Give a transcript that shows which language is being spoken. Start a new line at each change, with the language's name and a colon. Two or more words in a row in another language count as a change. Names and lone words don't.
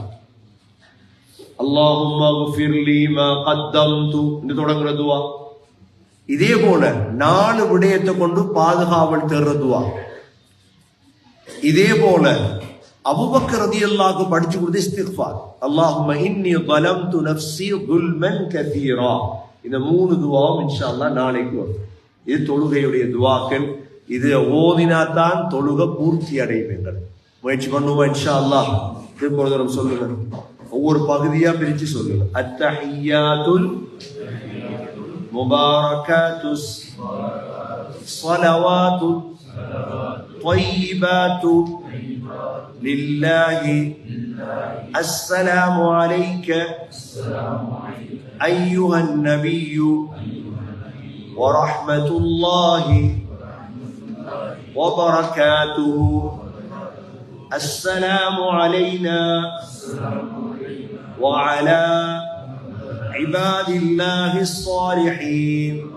Arabic: اللهم اغفر لي ما قدمت
Tamil: இந்த தொடங்குற துஆ. இதே போல 4 விடயத்தை கொண்டு பாதுகாவல் தேடுற துஆ. இதே போல அபூபக்கர் ரலியல்லாஹு படிச்சு கொடுத்த இஸ்திக்ஃபார்,
Arabic: اللهم إني ظلمت نفسي ظلما كثيرا.
Tamil: இந்த 3 துஆவும்
Arabic: إن شاء الله
Tamil: நாளைக்கு வரும். இது தொழுகையுடைய துஆக்கள். இது ஓதினாதான் தொழுகை பூர்த்தி அடைவீர்கள். முயற்சி பண்ணுவோம்
Arabic: إن شاء الله.
Tamil: திரும்ப சொல்லுங்க, ஒவ்வொரு பகுதியா பிரிச்சு சொல்லுங்க.
Arabic: التحيات المباركات الصلوات الطيبات لله السلام عليك أيها النبي ورحمة الله وبركاته. السلام علينا وعلى عباد الله الصالحين.